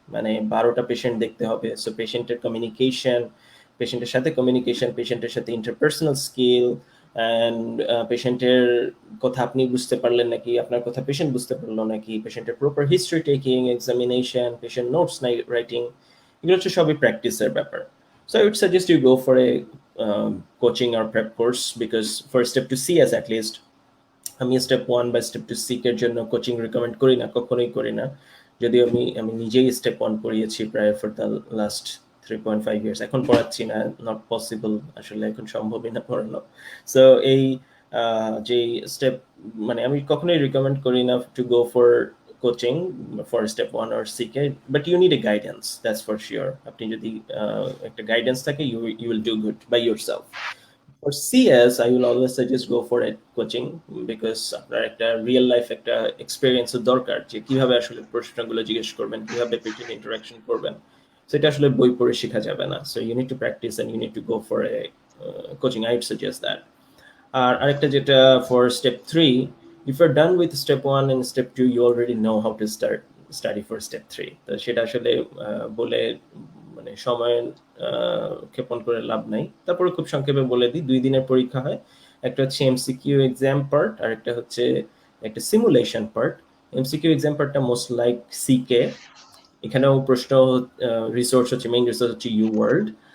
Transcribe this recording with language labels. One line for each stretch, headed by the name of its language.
Bangla: মানে 12টা পেশেন্ট দেখতে হবে, সো পেশেন্টের কমিউনিকেশন, পেশেন্টের সাথে কমিউনিকেশন, পেশেন্টের সাথে ইন্টারপার্সোনাল স্কিল, অ্যান্ড পেশেন্টের কথা আপনি বুঝতে পারলেন নাকি, আপনার কথা পেশেন্ট বুঝতে পারলো নাকি, পেশেন্টের proper history taking, examination, patient notes writing, এগুলো হচ্ছে সবই প্র্যাকটিসের ব্যাপার।
English: So I would suggest you go for a coaching or prep course, because for step to CS at least,
Bangla: আমি স্টেপ 1 বা স্টেপ 2 সিকের জন্য কোচিং রিকমেন্ড করি না,
English: কখনোই করি না।
Bangla: যদিও আমি নিজেই স্টেপ 1 পড়িয়েছি প্রায়
English: For the last 3.5 years.
Bangla: এখন পড়াচ্ছি না,
English: not possible,
Bangla: আসলে এখন সম্ভবই না পড়ানো। সো এই যে স্টেপ, মানে আমি কখনোই রিকমেন্ড করি না
English: To go for coaching for step 1 or CK, but you need a guidance, that's for sure.
Bangla: আপনি যদি একটা গাইডেন্স থাকে,
English: You will do good by yourself. For CS, I will always suggest go for a coaching because
Bangla: আপনার একটা real life একটা experience দরকার, যে কিভাবে আসলে প্রশ্নগুলো জিজ্ঞেস করবেন, কিভাবে পেশেন্ট ইন্টারাকশন করবেন, সেটা আসলে বই পড়ে শেখা যাবে না।
English: So you need to practise and you need to go for a coaching. I would suggest that.
Bangla: আর আরেকটা যেটা
English: For step 3, if you're done with step 1 and step 2, you already know how to study for step 3।
Bangla: তো সেটা আসলে বলে মানে সময় ক্ষেপণ করে লাভ নাই। তারপরে খুব সংক্ষেপে বলে দিই, 2 দিনের পরীক্ষা হয়। একটা হচ্ছে এমসিকিউ এক্সাম পার্ট, আর একটা হচ্ছে একটা সিমুলেশন পার্ট। এমসিকিউ এক্সাম পার্টটা মোস্ট লাইক সিকে, এখানেও প্রশ্ন রিসোর্স হচ্ছে, মেইন রিসোর্স হচ্ছে ইউ ওয়ার্ল্ড।